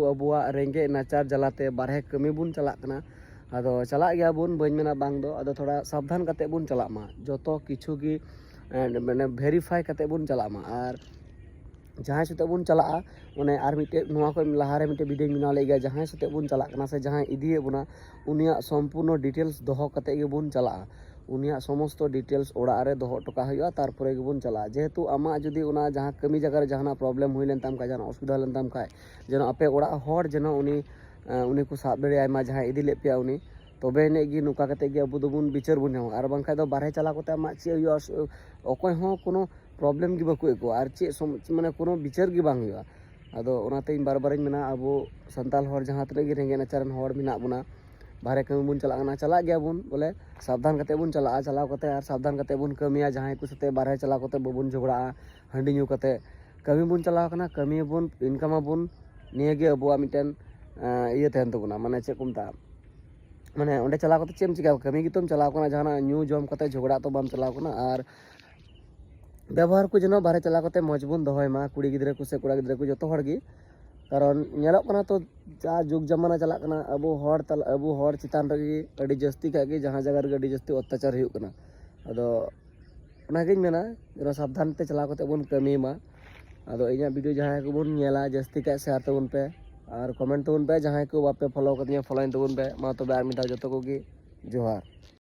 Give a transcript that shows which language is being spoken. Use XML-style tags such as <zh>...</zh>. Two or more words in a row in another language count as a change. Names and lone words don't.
<sat>अबुआ रेंगे नाचार जलाते बारहे कमी बुन चला कना आदो चला गया बुन बन मेना बांग दो आदो थोड़ा सावधान कते बुन चला मा जोतो किछु की माने वेरीफाई कते बुन चला मा आर जहाँ सते बुन चला ओने आर मिटे नोआ को लहारे मिटे वीडियो मिना ले गया जहाँ सते बुन चला कना से जहाँ इदिए बुना उनिया संपूर्ण डिटेल्स दोहो कते गे बुन चला उनिया समस्त डिटेल्स ओड़ा रे दोहो टका हुआ तारपरे गे बुन चला जेहेतु आमा जुदी उना जहाँ कमी जगह रे जहाँ प्रॉब्लम हुई लेन ताम का जहाँ असुविधा लेन ताम का जेनो अपे ओड़ा हर जेनो उनी को साब दड़े आयमा जहाँ इदी ले पे उनी तबे ने गी नुका कते गे अबु दोबुन बिचार बुन आर बांखा दो बारहे चला कोते आमा चे हुआ अकय हो कोनो प्रॉब्लम गी बको एको आर चे माने कोनो बिचार गी बांग हुआ आदो ओनाते इन बार बार मेना अबो संताल हर जहाँ तने गे रेंगे नाचारन हर मिना बुना बाहरे कमी बुन चला गया बुन बोले सावधान कते बुन चला चलाव कते आर सावधान कते बुन कमिया जहाँ को सते बाहरे चला कते बबुन झगड़ा हंडी न्यू कते कमी बुन चलाव कना कमी बुन इनकम बुन निये गे अबुआ मिटन इये तहन तबुना माने चे कुमता माने ओंडे चलाव कते चेम चिका कमी गितम चलाव कना जहां न्यू जम कते झगड़ा तो बम चलाव कना आर व्यवहार को जनो बाहरे चला कते मजबून दोहय मा कुड़ी गिद्रे को से कोड़ा गिद्रे को जतो हर गी कारण नेलक कना तो जा जुग जमाना चला कना अबो हर चितान रगी अडी जस्ती का गे जहां जगह रे अडी जस्ती अत्याचार हुई कना अदो ओना गेन मेना जरा सावधान ते चला कते बुन कमी मा अदो इया वीडियो जहां को बुन नेला जस्ती का शेयर तबुन पे और कमेंट तबुन पे जहां को बापे फॉलो कदिया फॉलो तबुन पे मा तो आर मिटा जतो को गे जोहार।</sat>